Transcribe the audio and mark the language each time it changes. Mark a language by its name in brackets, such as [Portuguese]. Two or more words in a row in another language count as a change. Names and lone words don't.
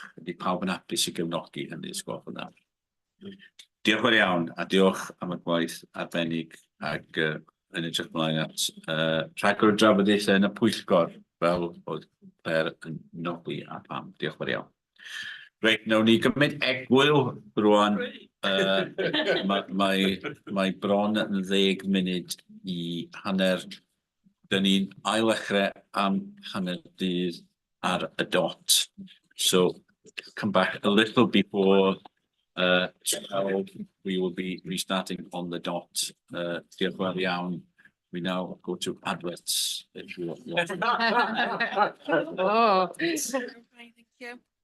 [Welsh] Ydy pawb yn hapus i gefnogi hynny, sgwrs yna. Diolch yn iawn, a diolch am y gwaith arbennig ac yn edrych mlaen at rhagor o drafodaethau yn y pwyllgor fel oedd Claire yn nodi a pam. Diolch yn fawr iawn. Reit, nawn ni gymryd egwyl rwan. Mae bron yn 10 munud i hanner. Dyn ni'n ail-ddechrau am hanner dydd ar y dot. [English] So come back a little before 12. We will be restarting on the dot. [Welsh] Diolch yn fawr iawn. [English] We now go to adverts if you want. Oh. Thank you.